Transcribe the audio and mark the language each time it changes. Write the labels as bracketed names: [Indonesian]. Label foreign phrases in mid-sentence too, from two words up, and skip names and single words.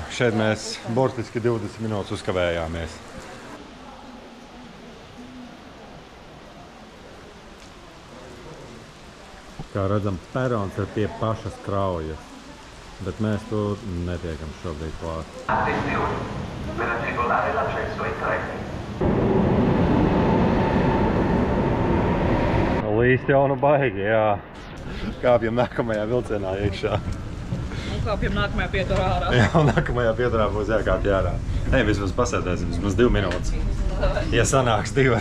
[Latvian] Šeit mēs burtiski 20 minūtes uzkavējāmies. Kā redzam, perons ir pie pašas kraujas, bet mēs tur netiekam šobrīd klāt. [Italian] Attenzione, per agevolare l'accesso ai treni. [Latvian] Līst jau nu baigi, jā. Kāpjam nākamajā vilcienā iekšā. Un kāpjam nākamajā pieturā ārā. Jā, un nākamajā pieturā būs jākāpj ārā. Nē, vismaz pasēdēsim, vismaz 2 minūtes. Ja sanāks 2.